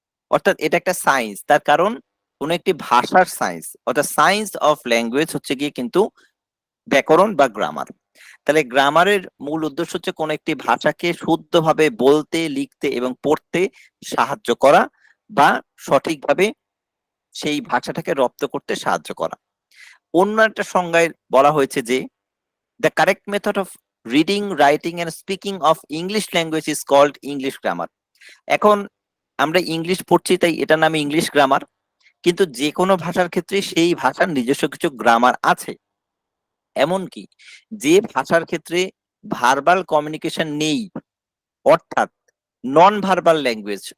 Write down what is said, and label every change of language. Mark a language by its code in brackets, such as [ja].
[bn] অর্থাৎ এটা একটা সায়েন্স, তার কারণ কোন একটি ভাষার সায়েন্স, অর্থাৎ সায়েন্স অফ ল্যাঙ্গুয়েজ হচ্ছে গিয়ে কিন্তু ব্যাকরণ বা গ্রামার। তাহলে গ্রামারের মূল উদ্দেশ্য হচ্ছে কোন একটি ভাষাকে শুদ্ধভাবে বলতে, লিখতে এবং পড়তে সাহায্য করা বা সঠিকভাবে সেই ভাষাটাকে রপ্ত করতে সাহায্য করা। অন্য একটা সংজ্ঞায় বলা হয়েছে যে [en] the correct method of reading, writing and speaking of English language is called English grammar. [bn] এখন আমরা ইংলিশ পড়ছি তাই এটার নাম ইংলিশ গ্রামার, কিন্তু যে কোনো ভাষার ক্ষেত্রে সেই ভাষার নিজস্ব কিছু গ্রামার আছে। এমনকি যে ভাষার ক্ষেত্রে ভার্বাল কমিউনিকেশন নেই, অর্থাৎ নন ভার্বাল ল্যাঙ্গুয়েজ।